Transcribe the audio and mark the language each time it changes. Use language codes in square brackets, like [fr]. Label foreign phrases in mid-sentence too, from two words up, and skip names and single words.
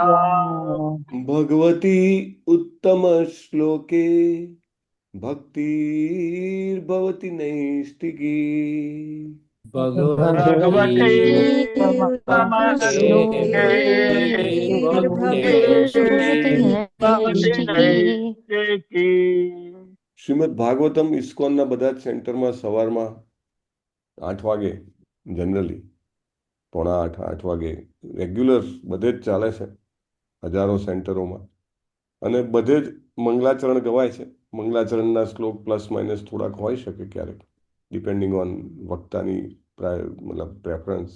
[sa] भगवती उत्तम श्लोके भक्तिर्भवति नैष्टिकी. भगवती भगवते उत्तमश्लोके उत्तमश्लोके भक्तिर्नैष्टिकी। भक्तिर्भवति भक्तिर्भवति नैष्टिकी। नैष्टिकी. [gu] શ્રીમદ ભાગવતમ ઇસ્કોનના બધા જ સેન્ટરમાં સવારમાં 8 વાગે જનરલી 7:45 8 વાગે રેગ્યુલર બધે જ ચાલે છે, હજારો સેન્ટરોમાં. અને બધે જ મંગલાચરણ ગવાય છે. મંગલાચરણના શ્લોક [en] plus minus [gu] થોડાક હોઈ શકે ક્યારેક, [en] depending on [gu] વક્તાની મતલબ પ્રેફરન્સ.